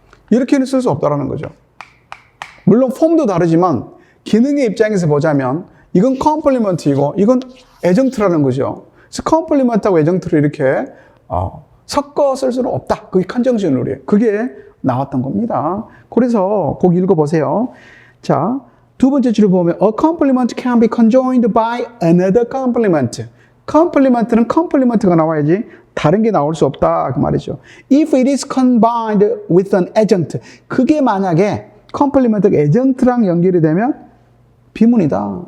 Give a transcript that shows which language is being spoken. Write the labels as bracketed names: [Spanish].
[Korean] 이렇게는 쓸 수 없다라는 거죠. 물론 폼도 다르지만 기능의 입장에서 보자면 이건 컴플리먼트이고 이건 애정트라는 거죠. 그래서 컴플리먼트하고 애정트를 이렇게 섞어 쓸 수는 없다. 그게 컨정션 룰이에요. 그게 나왔던 겁니다. 그래서 꼭 읽어보세요. [English] 자, 두 번째 줄을 보면 A compliment can be conjoined by another compliment. [Korean] 컴플리먼트는 컴플리먼트가 나와야지 다른 게 나올 수 없다 그 말이죠. [English] If it is combined with an adjunct. [Korean] 그게 만약에 컴플리먼트가 애정트랑 연결이 되면 비문이다.